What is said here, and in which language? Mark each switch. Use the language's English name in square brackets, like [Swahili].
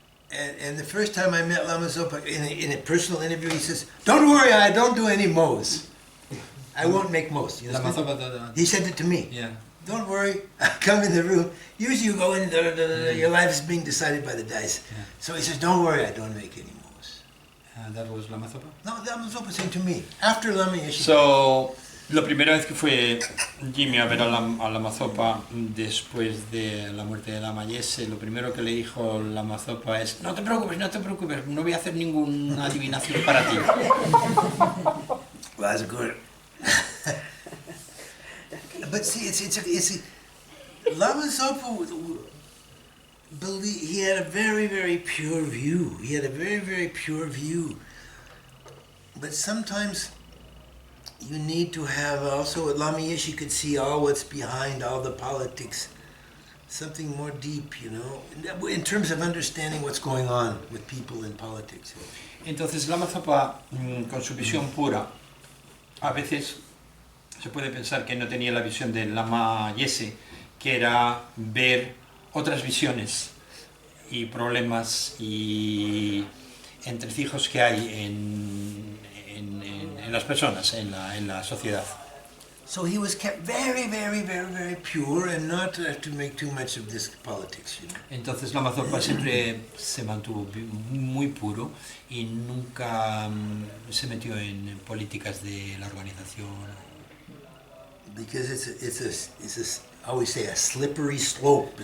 [English] And the first time I met Lama Zopa in a personal interview, he says, "Don't worry, I don't do any Mo's. I won't make Mo's." You Lama understand? Zopa, He said it to me. yeah. Don't worry, I come in the room. Usually you go in, your life is being decided by the dice. Yeah. So he says, don't worry, I don't make any Mo's. That was Lama Zopa? No, Lama Zopa saying to me, after Lama Yeshe. [Spanish] So, la primera vez que fue Jimi a ver a Lama Zopa después de la muerte de Lama Yeshe, lo primero que le dijo Lama Zopa es: no te preocupes, no voy a hacer ninguna adivinación para ti. [English] Well, that's good. But see, it's Lama Zopa he had a very, very pure view. He had a very, very pure view. But sometimes you need to have also, Lama Yeshe could see all what's behind all the politics, something more deep, you know, in terms of understanding what's going on with people in politics. [Spanish] Entonces Lama Zopa, con su visión pura, a veces se puede pensar que no tenía la visión del Lama Yeshe, que era ver otras visiones y problemas y entresijos que hay en las personas, en la sociedad. [English] So he was kept very, very, very, very pure and not to make too much of this politics, you know. [Spanish] Entonces Lama Zopa siempre se mantuvo muy puro y nunca se metió en políticas de la organización. [English] Because it's I always say a slippery slope.